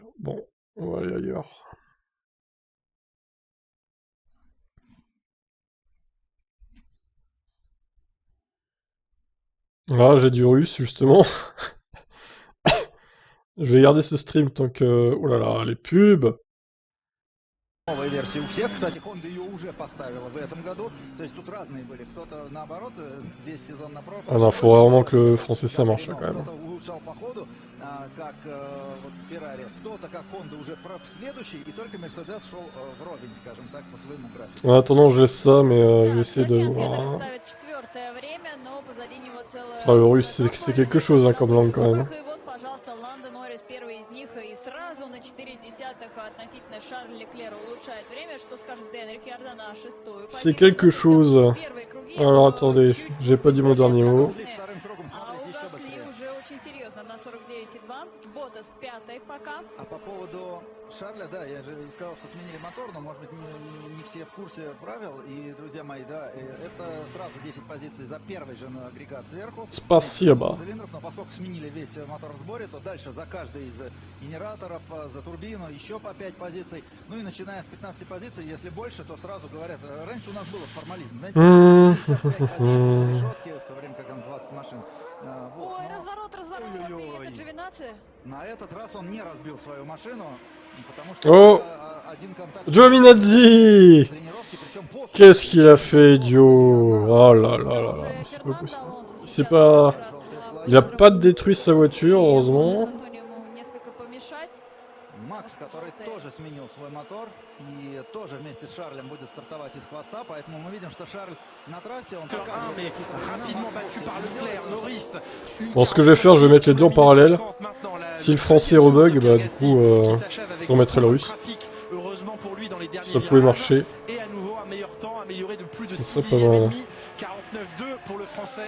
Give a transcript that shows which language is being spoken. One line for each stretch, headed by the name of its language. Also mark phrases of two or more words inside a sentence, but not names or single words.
French: Bon, on va aller ailleurs. Là, j'ai du russe, justement. Je vais garder ce stream tant que... Oh là là, les pubs!
Russian: Новая версия у всех. Кстати, Honda ее уже поставила в этом году. То есть тут разные были. Кто-то наоборот, весь сезон на прошлом.
French: Ah non, faut vraiment que le français ça marche, là, quand même.
Russian: Кто-то улучшал по ходу, как вот Ferrari. Кто-то как Honda уже следующий, и только Mercedes шел вровень, скажем так, по своему графику.
French: En attendant, je laisse ça, mais je vais essayer de voir. Ah, le russe, c'est quelque chose, hein, comme langue, quand même. C'est quelque chose. Alors attendez, j'ai pas dit mon dernier mot.
Russian: А по поводу Шарля, да, я же сказал, что сменили мотор, но, может быть, не все в курсе правил. И, друзья мои, да, это сразу 10 позиций за первый же агрегат сверху. Спасибо. Но поскольку сменили весь мотор в сборе, то дальше за каждый из генераторов, за турбину еще по 5 позиций. Ну и начиная с 15 позиций, если больше, то сразу говорят, раньше у нас было формализм, знаете, 55 решетки, в то время как там 20 машин. Ой, разворот, это Джовинаци. На этот раз он не разбил свою машину, потому что один контакт...
French: Giovinazzi! Qu'est-ce qu'il a fait, idiot? Oh là là là là, c'est pas possible. C'est pas... Il a pas détruit sa voiture, heureusement.
Russian: Макс, который тоже сменил свой мотор и тоже вместе с Шарлем будет стартовать из хвоста, поэтому мы видим, что Шарль на трассе, он
French: mais rapidement battu par Leclerc, Norris. Bon, ce que je vais faire, je vais mettre les deux en parallèle. Si le français rebug, bah du coup, je remettrai le russe. Ça pouvait marcher. Et à nouveau un meilleur temps, amélioré de plus de 6 serait pas mal. 49,2 pour le français.